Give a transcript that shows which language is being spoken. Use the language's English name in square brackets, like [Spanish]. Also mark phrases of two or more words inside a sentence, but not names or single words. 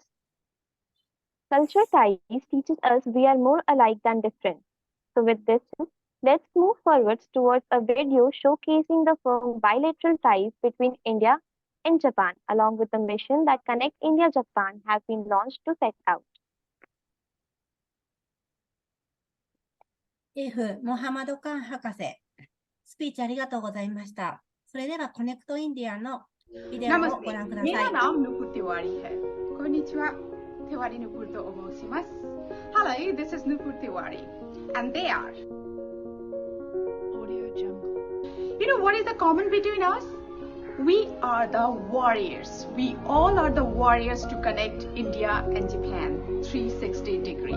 [English] Culture ties teaches us we are more alike than different. So with this, let's move forwards towards a video showcasing the firm bilateral ties between India and Japan, along with the mission that Connect India Japan has been launched to set out. F. [Japanese] モハマドカン博士、スピーチありがとうございました。それではコネクトインディアのビデオをご覧ください。 [Hindi] मेरा नाम नुपुर तिवारी है। [Japanese] こんにちは。 [English] Tiwari Nupur [Japanese] と申します. [English] Hello, this is Nupur Tiwari, and they are. Audio Jungle. You know what is the common between us? We are the warriors. We all are the warriors to connect India and Japan 360 degree.